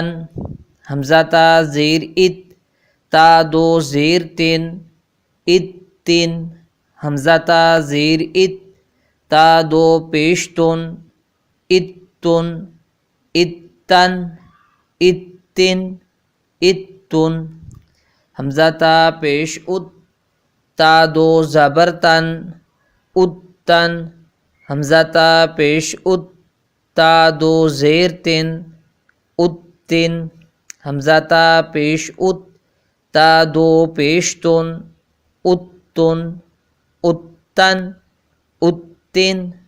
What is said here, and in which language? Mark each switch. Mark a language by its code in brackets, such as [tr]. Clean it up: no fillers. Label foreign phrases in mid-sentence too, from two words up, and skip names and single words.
[ur] حمزہ تا زیر تا دو زیر تن اتن. حمزہ تا زیر تا دو پیش تن اتن اتن اتن اتن. حمزہ تا پیش تا دو زبر تن اتن حمزہ تا پیش ات تا دو زیر تن اتن حمزہ تا پیش ات تا دو پیش تن اتن اتن اتن